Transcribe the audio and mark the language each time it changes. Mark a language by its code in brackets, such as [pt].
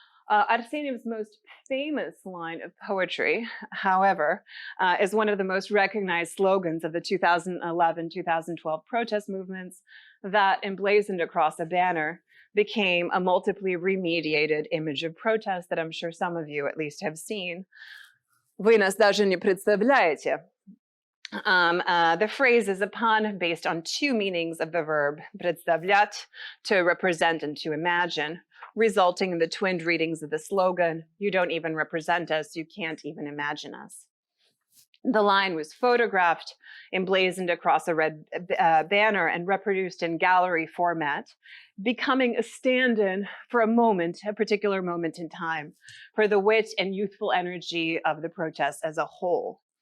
[en] Arseniev's most famous line of poetry, however, is one of the most recognized slogans of the 2011-2012 protest movements that, emblazoned across a banner, became a multiply remediated image of protest that I'm sure some of you at least have seen. [ru] Вы нас даже не представляете. [en] The phrase is a pun based on two meanings of the verb представлять, to represent and to imagine, resulting in the twinned readings of the slogan, "You don't even represent us, you can't even imagine us." The line was photographed, emblazoned across a red banner, and reproduced in gallery format, becoming a stand-in for a particular moment in time, for the wit and youthful energy of the protest as a whole.